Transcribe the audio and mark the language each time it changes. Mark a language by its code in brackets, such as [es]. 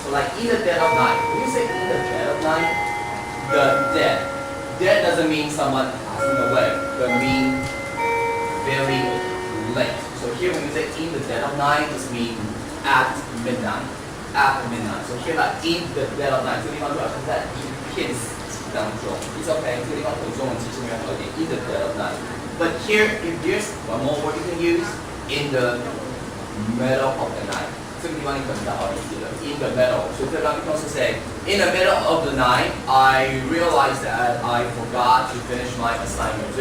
[en] So like in the dead of night, when you say in the dead of night, the dead doesn't mean someone passing away, but mean very late. So here when we say in the dead of night, this means at midnight. At midnight. So here like in the dead of night, [zh] 这个地方就好像在一片死寂当中。 [en] It's okay. [zh] 这个地方读中文其实没有好一点 [en] in the dead of night. But here, if there's one more word you can use, in the middle of the night. [zh] 这个地方你可能比较好理解的 [en] in the middle. [zh] 所以这刚刚是 [en] say in the middle of the night, I realized that I forgot to finish my assignment.